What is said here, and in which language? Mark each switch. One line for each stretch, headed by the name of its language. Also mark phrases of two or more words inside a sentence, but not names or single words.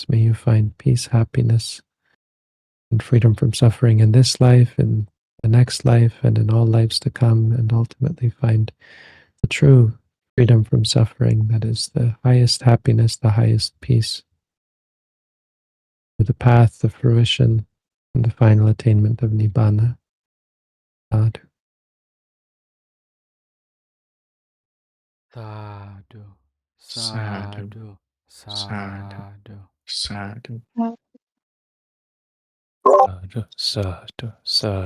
English: May you find peace, happiness, and freedom from suffering in this life, in the next life, and in all lives to come, and ultimately find the true freedom from suffering that is the highest happiness, the highest peace, the path of fruition and the final attainment of Nibbana.
Pali: Sadhu. Sadhu, Sadhu, sadhu, sadhu, sadhu. sadhu. Sadhu, sadhu, sadhu.